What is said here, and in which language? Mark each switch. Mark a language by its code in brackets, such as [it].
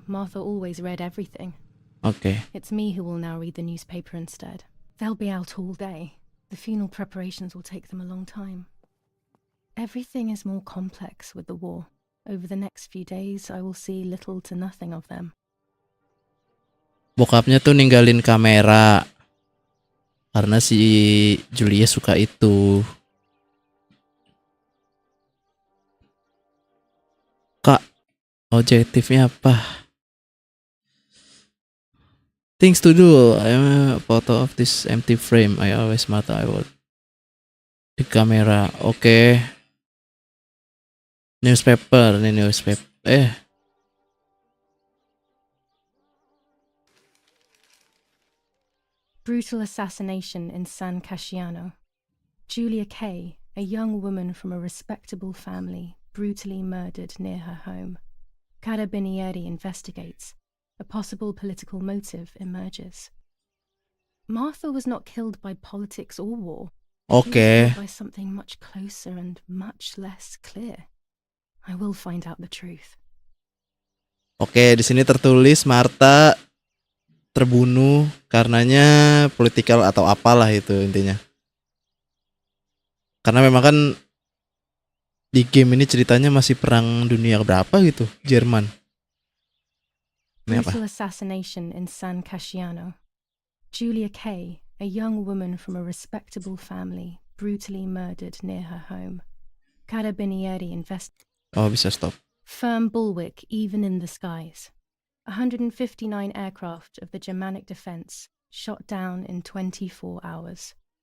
[en] Martha always read everything. Oke. It's me who will now read the newspaper instead. They'll be out all day. The funeral preparations will take them a long time. Everything is more complex with the war. Over the next few days, I will see little to nothing of them. [id] Bokapnya tuh ninggalin kamera karena si Julia suka itu. Kak, objektifnya apa? [en] Things to do. I am a photo of this empty frame. I always matter. I want [id] di kamera. Oke. Newspaper. Ini newspaper. [en] Brutal assassination in San Casciano. Julia Kay, a young woman from a respectable family, brutally murdered near her home. Carabinieri investigates. A possible political motive emerges. Martha was not killed by politics or war. She was Oke. killed by something much closer and much less clear. I will find out the truth. [id] Oke, di sini tertulis Martha terbunuh karenanya politikal atau apalah itu intinya. Karena memang kan di game ini ceritanya masih perang dunia berapa gitu, Jerman. Ini apa? [en] Brutal assassination in San Casciano. Julia Kay, a young woman from a respectable family, brutally murdered near her home. Carabinieri [id] Oh, bisa stop. [en] Firm bulwark even in the skies. 159 aircraft of the Germanic defense shot down in 24 hours.